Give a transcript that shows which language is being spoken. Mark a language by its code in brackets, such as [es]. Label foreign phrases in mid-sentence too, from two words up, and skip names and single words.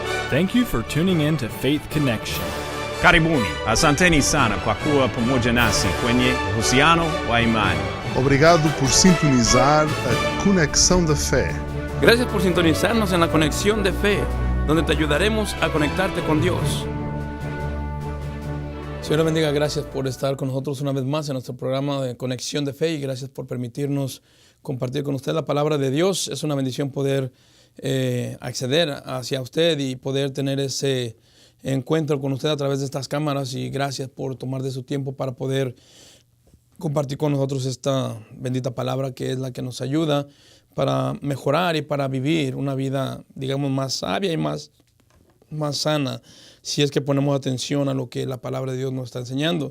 [en] Thank you for tuning in to Faith Connection. [sw] Karibuni, asanteni sana kwa kuwa pamoja nasi kwenye uhusiano wa imani. [pt] Obrigado por sintonizar a Conexão da Fé. [es] Gracias por sintonizarnos en la Conexión de Fe, donde te ayudaremos a conectarte con Dios. Señor le bendiga, gracias por estar con nosotros una vez más en nuestro programa de Conexión de Fe y gracias por permitirnos compartir con usted la palabra de Dios. Es una bendición poder acceder hacia usted y poder tener ese encuentro con usted a través de estas cámaras, y gracias por tomar de su tiempo para poder compartir con nosotros esta bendita palabra que es la que nos ayuda para mejorar y para vivir una vida, digamos, más sabia y más sana, si es que ponemos atención a lo que la palabra de Dios nos está enseñando.